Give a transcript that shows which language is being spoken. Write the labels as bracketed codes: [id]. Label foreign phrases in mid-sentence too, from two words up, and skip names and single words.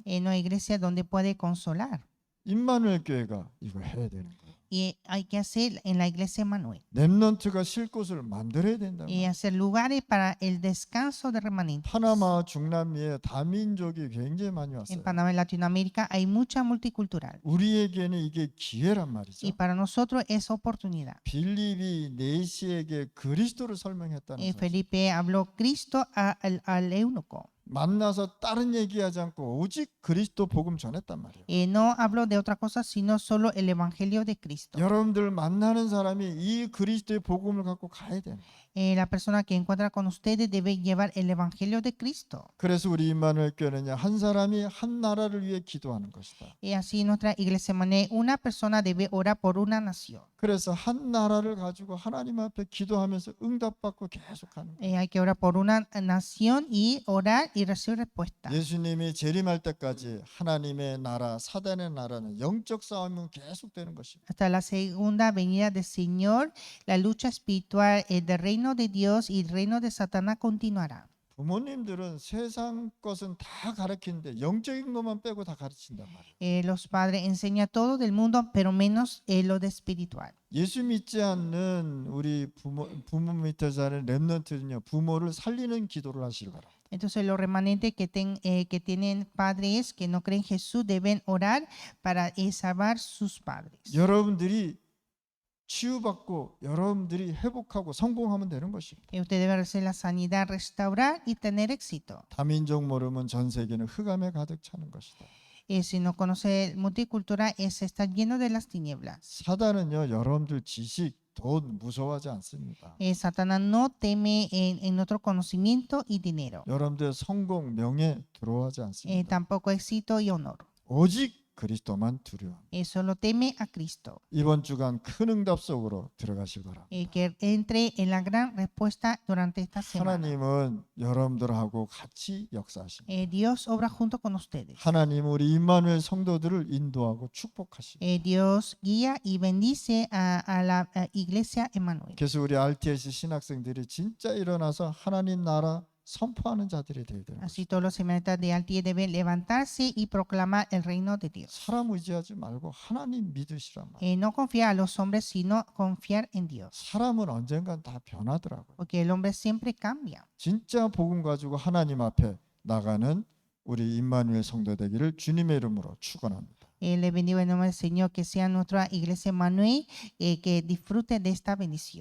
[es] No hay iglesia donde puede consolar. [ko] 임마누엘 교회가 이걸 해야 되는 거예요. [es] Y hay que hacer en la iglesia Manuel. [ko] 렘넌트가 쉴 곳을 만들어야 된다. [es] Y hacer lugares para el descanso de remanentes. [ko] 파나마 중남미에 다민족이 굉장히 많이 [es] En [ko] 왔어요. [es] Panamá, en Latinoamérica, hay mucha multicultural. [ko] 우리에게는 이게 기회란 말이죠. [es] Y para nosotros es oportunidad. [ko] 빌립이 네시에게 그리스도를 설명했다는 사실. [es] Felipe habló Cristo al eunuco. [ko] 만나서 다른 얘기하지 않고 오직 그리스도 복음 전했단 말이에요. [es] No habló de otra cosa, sino solo el evangelio de Cristo. [ko] 여러분들 만나는 사람이 이 그리스도의 복음을 갖고 가야 돼요. [es] La persona que encuentra con ustedes debe llevar el evangelio de Cristo. [ko] 그래서 우리 임마누엘 교회는요, 한 사람이 한 나라를 위해 기도하는 것이다. [es] Y así nuestra iglesia Manuel, una persona debe orar por una nación. [ko] 그래서 한 나라를 가지고 하나님 앞에 기도하면서 응답받고 계속하는 거예요. [es] Hay que orar por una nación y orar y recibir respuesta. [ko] 예수님이 재림할 때까지 하나님의 나라, 사단의 나라는 영적 싸움은 계속되는 것입니다. [es] Hasta la segunda venida del Señor, la lucha espiritual del reino de Dios y el reino de Satanás continuará. [ko] 부모님들은 세상 것은 다 가르치는데 영적인 것만 빼고 다 가르친단 말이에요. [es] Los padres enseñan todo del mundo, pero menos lo de espiritual. [ko] 예수 믿지 않는 우리 부모 밑에 사는 렘넌트는요, 부모를 살리는 기도를 하시기 바랍니다. [es] Entonces los remanentes que tienen padres que no creen en Jesús deben orar para salvar sus padres. [ko] 여러분들이 치유받고 여러분들이 회복하고 성공하면 되는 것입니다. [es] Usted debe recibir la sanidad, restaurar y tener éxito. [ko] 다민족 모르면 전 세계는 흑암에 가득 차는 것이다. [es] Si no conoce multicultura, se está lleno de las tinieblas. [ko] 사단은요, 여러분들 지식, 돈 무서워하지 않습니다. [es] Satanás no teme en nuestro conocimiento y dinero. [ko] 여러분들 성공, 명예 두려워하지 않습니다. [es] Tampoco éxito y honor. [ko] 오직 그리스도만 두려워합니다. [es] Solo teme a Cristo. [ko] 이번 주간 큰 응답 속으로 들어가시기 바랍니다. [es] Que entre en la gran respuesta durante esta semana. [ko] 하나님은 여러분들하고 같이 역사하십니다. [es] Dios obra junto con ustedes. [ko] 하나님 우리 임마누엘 성도들을 인도하고 축복하십니다. [es] Dios guía y bendice a la iglesia Emmanuel. [ko] 그래서 우리 RTS 신학생들이 진짜 일어나서 하나님 나라 선포하는 자들이 되어야 되는 [es] Así [ko] 것입니다. [es] todos los seminaristas de Altier deben levantarse y proclamar el reino de Dios. [ko] 사람 의지하지 말고 하나님 믿으시란 말이에요. [es] No confiar a los hombres, sino confiar en Dios. [ko] 사람은 언젠간 다 변하더라고요. [es] Porque el hombre siempre cambia. [ko] 진짜 복음 가지고 하나님 앞에 나가는 우리 임마누엘 성도 되기를 주님의 이름으로 축원합니다. [es] Le bendigo en nombre del Señor, que sea nuestra iglesia Emmanuel, que disfrute de esta bendición.